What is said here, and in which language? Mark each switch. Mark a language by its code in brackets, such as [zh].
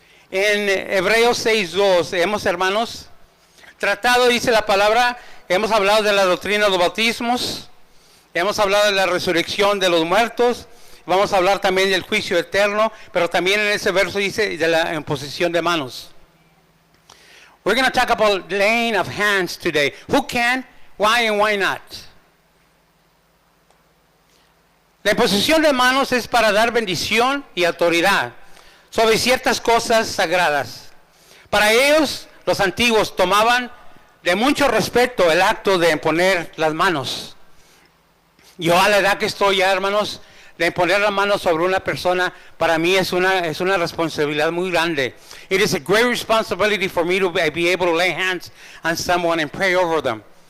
[es] En Hebreos 6:2 hemos, hermanos, tratado, dice la palabra, hemos hablado de la doctrina de los bautismos, hemos hablado de la resurrección de los muertos, vamos a hablar también del juicio eterno, pero también en ese verso dice de la imposición de manos. [en] We're going to talk about laying of hands today. Who can, why, and why not? [es] La imposición de manos es para dar bendición y autoridad sobre ciertas cosas sagradas. Para ellos, los antiguos tomaban de mucho respeto el acto de imponer las manos. Yo a la edad que estoy ya, hermanos, de imponer las manos sobre una persona, para mí es una responsabilidad muy grande. [en] It is a great responsibility for me to be able to lay hands on someone and pray over them.